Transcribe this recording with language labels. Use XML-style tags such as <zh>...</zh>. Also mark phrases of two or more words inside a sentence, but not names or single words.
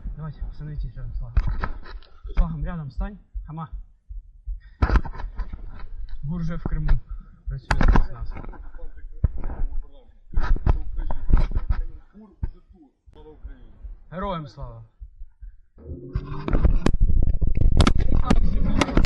<ru>вставать, становитесь рядом с флагом. Флагом рядом стань. Хама.</ru> <uk>ГУР вже в Криму. Працює з нас. Героям слава!</uk>